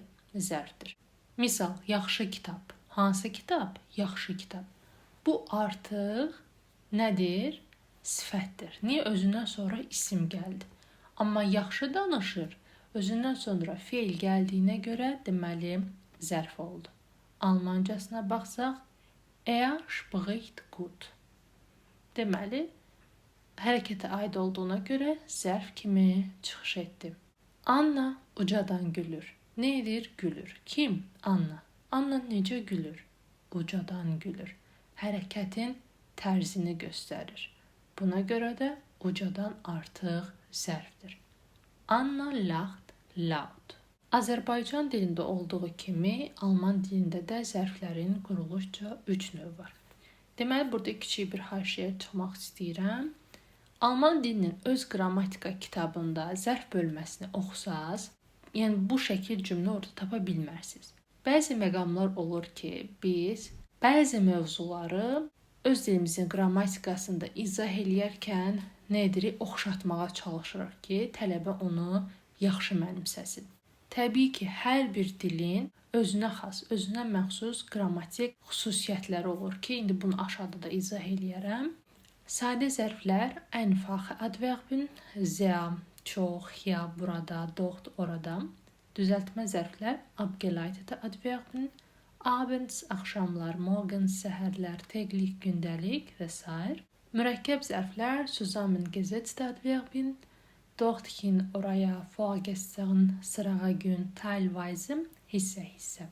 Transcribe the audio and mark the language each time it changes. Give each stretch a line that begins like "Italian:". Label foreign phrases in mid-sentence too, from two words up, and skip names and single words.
Azerbaijani: Zərfdir. Misal, yaxşı kitab. Hansı kitab? Yaxşı kitab. Bu artıq nədir? Sifətdir. Niyə? Özündən sonra isim gəldi. Amma yaxşı danışır. Özündən sonra feil gəldiyinə görə deməli zərf oldu. Almancasına baxsaq,
German: spricht gut.
Azerbaijani: Deməli, hərəkətə aid olduğuna görə zərf kimi çıxış etdi. Anna ucadan gülür. Nə edir? Gülür. Kim? Anna. Anna necə gülür? Ucadan gülür. Hərəkətin tərzini göstərir. Buna görə də ucadan artıq zərfdir.
German: Anna lacht laut.
Azerbaijani: Azərbaycan dilində olduğu kimi Alman dilində də zərflərin quruluşca 3 növ var. Deməli, burada kiçik bir haşiyə çıxmaq istəyirəm. Alman dilinin öz qrammatika kitabında zərf bölməsini oxusaz, yəni bu şəkil cümlə orada tapa bilmərsiniz. Bəzi məqamlar olur ki, biz bəzi mövzuları öz dilimizin qrammatikasında izah eləyərkən nə edirik? Oxşatmağa çalışırıq ki, tələbə onu yaxşı mənimsəsin. Təbii ki, hər bir dilin özünə xas, özünə məxsus qrammatik xüsusiyyətləri olur ki, indi bunu aşağıda da izah eləyərəm. Sadə zərflər
German: einfach adverbin,
Azerbaijani: sehr, çox, hier, burada, dort, orada. Düzəltmə zərflər
German: abgeleitete adverbin,
Azerbaijani: abends, axşamlar, morgens, səhərlər, täglich, gündəlik və s. Mürəkkəb zərflər
German: zusammengesetzte adverbin,
Azerbaijani: dorthin, oraya, vorgestern, sırağa gün, teilweise, hissə.